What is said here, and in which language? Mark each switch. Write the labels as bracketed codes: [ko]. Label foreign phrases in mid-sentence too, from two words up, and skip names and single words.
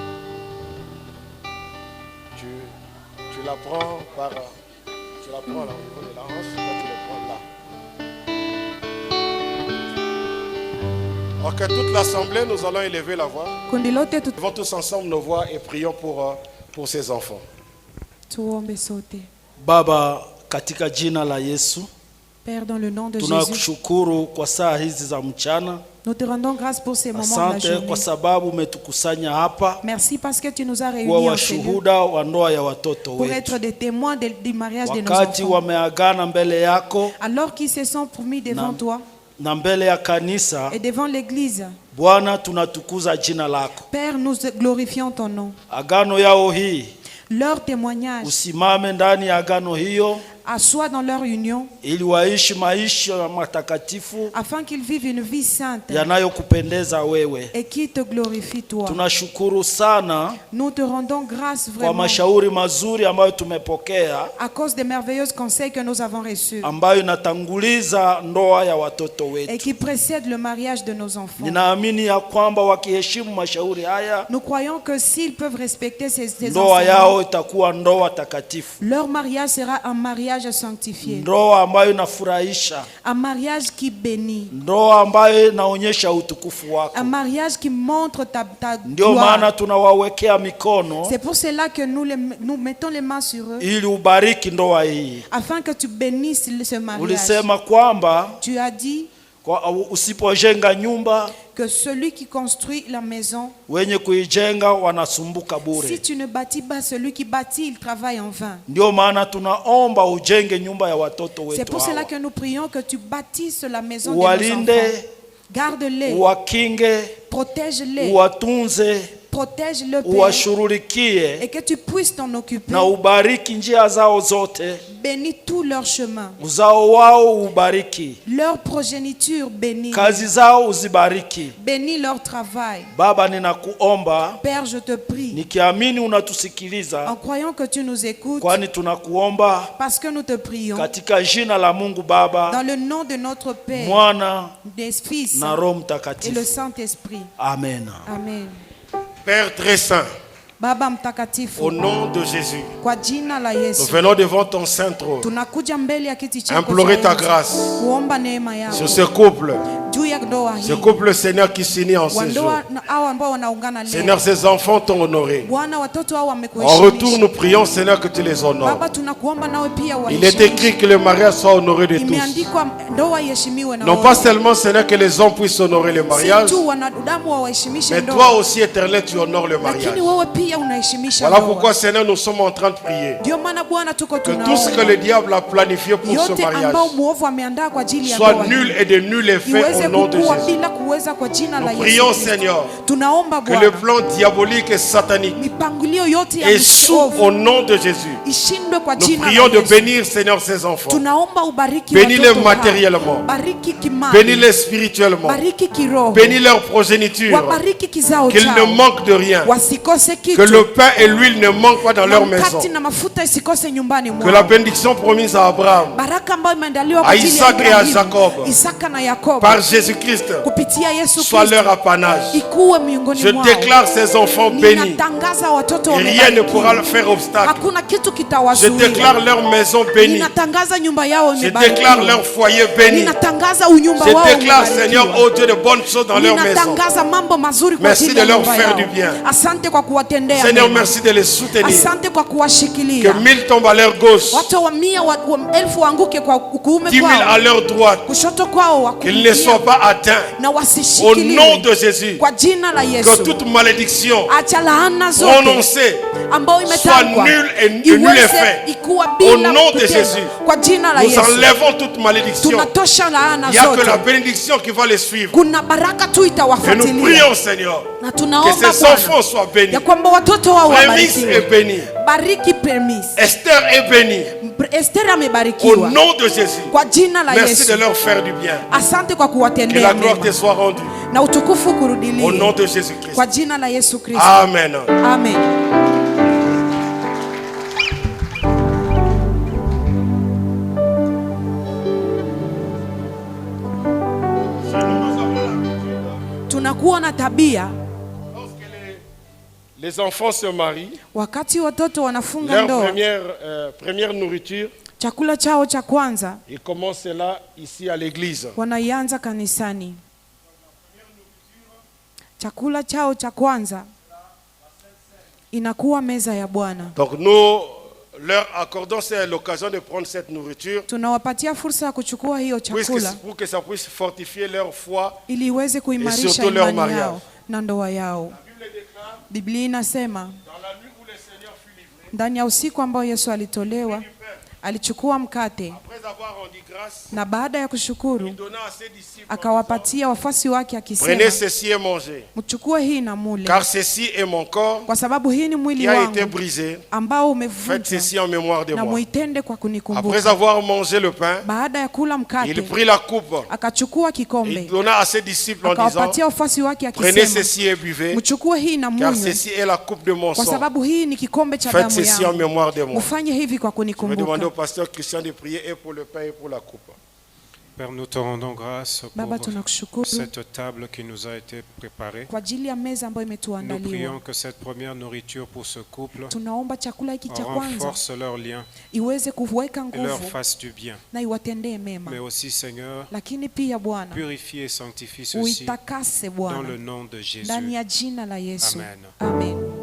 [fr] Tu la prends par... Tu la prends là au niveau de la hanche. Là, tu la prends là. Ok, toute l'assemblée, nous allons élever la voix. Levons tous ensemble nos voix et prions pour ces enfants. [sw] Baba, katika jina la Yesu, [fr] Père, dans le nom de Jésus, [sw] tunakushukuru kwa saa hizi za mchana. [fr] Nous te rendons grâce pour ces moments de la journée. [sw] Kwa sababu umetukusanya hapa. [fr] Merci parce que tu nous as réunis en ce lieu pour être des témoins du mariage de nos enfants. [sw] Wameagana mbele yako, [fr] alors qu'ils se sont promis devant toi [sw] na mbele ya kanisa, [fr] et devant l'église. [sw] Bwana, tunatukuza jina lako. [fr] Père, nous glorifions ton nom. [sw] Agano yao hii, [fr] leur témoignage, [sw] usimame ndani ya agano hiyo, [fr] assois dans leur union, [sw] ili waishi maisha matakatifu, [fr] afin qu'ils vivent une vie sainte, [sw] yanayokupendeza wewe, [fr] et qui te glorifie toi. [sw] Tunashukuru sana, [fr] nous te rendons grâce vraiment [sw] kwa mashauri mazuri ambayo tumepokea, [fr] à cause des merveilleux conseils que nous avons reçus, [sw] ambayo inatanguliza ndoa ya watoto wetu, [fr] et qui précèdent le mariage de nos enfants. [sw] Ninaamini ya kwamba wakiheshimu mashauri haya, [fr] nous croyons que s'ils peuvent respecter ces [sw] ndoa yao itakuwa ndoa takatifu. [fr] Leur mariage sera un mariage sanctifié. [sw] Ndoa ambayo inafurahisha. [fr] Un mariage qui bénit. [sw] Ndoa ambayo inaonyesha utukufu wako. [fr] Un mariage qui montre ta ndio gloire. [sw] Maana tunawawekea mikono. [fr] C'est pour cela que nous mettons les mains sur eux. [sw] Ili ubariki ndoa hii. [fr] Afin que tu bénisses ce mariage. [sw] Ulisema kwamba [fr] tu as dit [sw] usipojenga nyumba, [fr] que celui qui construit la maison, [sw] wenye kuijenga wanasumbuka bure. [fr] Si tu ne bâtis pas, celui qui bâtit, il travaille en vain. [sw] Ndio maana tunaomba ujenge nyumba ya watoto wetu. [fr] C'est pour cela que nous prions que tu bâtisses la maison de nos enfants. Garde-les, [sw] wakinge, [fr] protège-les, [sw] watunze, [fr] protèges le Père et que tu puisses t'en occuper. [sw] Na ubariki njia zao zote. [fr] Bénis tout leur chemin. [sw] Uzao wao ubariki. [fr] Leur progéniture bénis. [sw] Kazi zao uzibariki. [fr] Bénis leur travail. [sw] Baba ninakuomba. [fr] Père, je te prie. [sw] Nikiamini unatusikiliza. [fr] En croyant que tu nous écoutes. [sw] Kwani tunakuomba. [fr] Parce que nous te prions. [sw] Katika jina la Mungu Baba. [fr] Dans le nom de notre Père. [sw] Mwana [fr] des Fils. [sw] Na Roho Mtakatifu. [fr] Et le Saint-Esprit. Amen. Amen. Père très saint, [sw] Baba mtakatifu, [fr] au nom de Jésus, [sw] kwa jina la Yesu, [fr] nous venons devant ton saint trône, [sw] tunakuja mbele ya kiti chako, [fr] implorer ta grâce [sw] kuomba neema yako [fr] sur ce couple, [sw] juu ya ndoa hii. [fr] ce couple, Seigneur, qui s'unit en ce jour. Seigneur, ces enfants t'ont honoré. [sw] Bwana, watoto hao [fr] En retour, nous prions, Seigneur, que tu les honores. [sw] Baba, tunakuomba nawe pia [fr] Il est écrit que le mariage soit honoré de tous. [sw] Imeandikwa ndoa iheshimiwe na [fr] Non pas seulement, Seigneur, que les hommes puissent honorer le mariage, [sw] si tu wanadamu waheshimishe [fr] mais [sw] ndoa, [fr] toi aussi, Éternel, tu honores le mariage. [sw] lakini wewe pia unaheshimisha [fr] Voilà [sw] ndoa. [fr] pourquoi, Seigneur, nous sommes en train de prier [sw] Ndio maana Bwana tuko [fr] que [sw] tunaomba [fr] tout ce que le diable a planifié pour ce [sw] yote [fr] mariage [sw] ambao muovu ameandaa kwa ajili ya [fr] soit [sw] ndoa [fr] nul et de nul effet [sw] iweze [fr] au nom de [sw] kukua [fr] Jésus. [sw] bila kuweza kwa jina la [fr] Nous [sw] Yesu [fr] prions, [sw] Kristo. [fr] Seigneur, [sw] Tunaomba [fr] que le [sw] Bwana [fr] plan diabolique et satanique [sw] mipangilio yote ya [fr] échoue au nom de Jésus. [sw] ishindwe kwa [fr] Nous [sw] jina [fr] prions [sw] la [fr] de [sw] Yesu. [fr] bénir, Seigneur, ces enfants. [sw] Tunaomba ubariki [fr] Bénis-les [sw] watoto hawa. [fr] matériellement. [sw] Bariki kimali. [fr] Bénis-les spirituellement. [sw] Bariki kiroho. [fr] Bénis leur progéniture. [sw] Wabariki kizao [fr] Qu'ils [sw] chao. [fr] ne manquent de rien. [sw] Wasikose kitu. [fr] Que le pain et l'huile ne manquent pas dans leur maison. [sw] Mkate na mafuta isikose nyumbani mwao. [fr] Que la bénédiction promise à Abraham, [sw] Baraka ambayo imeandaliwa [fr] à [sw] kwa ajili ya [fr] Isaac et à [sw] Ibrahimu, [fr] Jacob, [sw] Isaka na Yakobo, [fr] par Jésus-Christ, [sw] kupitia Yesu [fr] soit [sw] Kristo, [fr] leur apanage. [sw] ikuwe miongoni [fr] Je [sw] mwao. [fr] déclare ces enfants bénis. [sw] Ninatangaza watoto [fr] Et rien ne [sw] wamebarikiwa. [fr] pourra leur faire obstacle. [sw] Hakuna kitu [fr] Je [sw] kitawazuia. [fr] déclare leur maison bénie. [sw] Ninatangaza nyumba yao [fr] Je [sw] imebarikiwa. [fr] déclare leur foyer béni. [sw] Ninatangaza unyumba wao [fr] Je déclare, [sw] umebarikiwa. [fr] Seigneur, oh Dieu, de bonnes choses dans leur maison. [sw] Ninatangaza mambo mazuri kwa [fr] Merci [sw] ajili [fr] de [sw] ya [fr] leur [sw] nyumba [fr] faire [sw] yao. [fr] du bien. [sw] Asante kwa kuwatendea [fr] Seigneur, [sw] mema. [fr] merci de les soutenir. [sw] Asante kwa kuwashikilia. [fr] Que 1000 tombent à leur gauche, [sw] Watu wa mia wa elfu waanguke kwa kuume [fr] 10 000 à [sw] kwao, [fr] leur droite. [sw] kushoto kwao [fr] Qu'ils ne soient [sw] wakulia, [fr] pas atteints. [sw] na [fr] Au nom [sw] wasishikiliwe [fr] de Jésus, [sw] kwa jina la [fr] que [sw] Yesu. [fr] toute malédiction [sw] Acha laana zote [fr] prononcée [sw] ambayo [fr] soit [sw] imetamkwa [fr] nulle et nul [sw] iweze [fr] effet. [sw] ikuwa [fr] Au [sw] bila [fr] nom de [sw] kutenda. [fr] Jésus, [sw] Kwa jina la [fr] nous [sw] Yesu [fr] enlevons toute malédiction. [sw] tunatosha laana [fr] Il n'y a que la [sw] zote. [fr] bénédiction qui va les suivre. [sw] Kuna baraka tu [fr] Et nous [sw] itawafuatilia, [fr] prions, Seigneur, [sw] na [fr] que [sw] tunaomba [fr] ces [sw] Bwana [fr] enfants soient bénis. [sw] ya kwamba watoto wao [fr] Prémisse est [sw] wabarikiwe. [fr] béni. [sw] Bariki Premis. [fr] Esther est bénie. [sw] Esther [fr] Au [sw] amebarikiwa [fr] nom de Jésus. [sw] kwa jina la [fr] Merci de [sw] Yesu. [fr] leur faire du bien. [sw] Asante kwa [fr] Que [sw] kuwatendea [fr] la gloire te [sw] mema [fr] soit rendue. [sw] na utukufu [fr] Au nom [sw] kurudilie [fr] de Jésus-Christ. [sw] kwa jina la Yesu Kristo. Amen. Amen. Tunakuwa na tabia [fr] Les enfants se marient. [sw] wakati watoto wanafunga [fr] Leur [sw] ndoa, [fr] première nourriture, [sw] chakula chao cha kwanza [fr] ils commencent là, ici à l'église. [sw] wanaianza kanisani. Chakula chao cha kwanza inakuwa meza ya Bwana. [fr] Donc nous leur accordons l'occasion de prendre cette nourriture [sw] Tunawapatia fursa ya kuchukua hiyo chakula [fr] pour que ça puisse fortifier leur foi. [sw] ili iweze kuimarisha [fr] surtout leur [sw] imani [fr] mariage. [sw] yao na ndoa yao. Biblia inasema ndani ya usiku ambao Yesu alitolewa, alichukua mkate na baada ya kushukuru akawapatia wafuasi wake akisema, [fr] Prenez ceci et mangez, [sw] mchukue hii na mule, [fr] car ceci est mon corps [sw] kwa sababu hii ni mwili [fr] qui a [sw] wangu [fr] été brisé. [sw] ambao [fr] Faites [sw] umevunjwa, [fr] ceci en mémoire de [sw] na [fr] moi. [sw] muitende kwa [fr] Après [sw] kunikumbuka. [fr] avoir mangé le pain, [sw] Baada ya kula [fr] il [sw] mkate [fr] prit la coupe [sw] akachukua [fr] et [sw] kikombe [fr] il donna à ses disciples en disant, [sw] akawapatia wafuasi wake [fr] prenez [sw] akisema, [fr] ceci et buvez, [sw] mchukue hii na [fr] car [sw] munywe, [fr] ceci est la coupe de mon [sw] kwa [fr] sang. [sw] sababu hii ni kikombe cha [fr] Faites [sw] damu [fr] ceci en [sw] yangu. [fr] mémoire de moi. [sw] Mfanye hivi kwa [fr] Je vais demander [sw] kunikumbuka. [fr] au pasteur Christian de prier et pour le pain et pour la coupe. Père, nous te rendons grâce [sw] Baba, [fr] pour [sw] tunakushukuru [fr] cette table qui nous a été préparée. [sw] kwa ajili ya meza ambayo [fr] Nous [sw] imetuandaliwa. [fr] prions que cette première nourriture pour ce couple [sw] Tunaomba chakula hiki cha kwanza [fr] renforce leur lien [sw] iweze kuweka [fr] et leur [sw] nguvu [fr] fasse du bien. [sw] na iwatendee mema, [fr] Mais aussi, Seigneur, [sw] lakini pia Bwana [fr] purifie et sanctifie ceci [sw] uitakase [fr] dans [sw] Bwana [fr] le nom de Jésus. [sw] ndani ya jina la Yesu. [fr] Amen. [sw] Amen.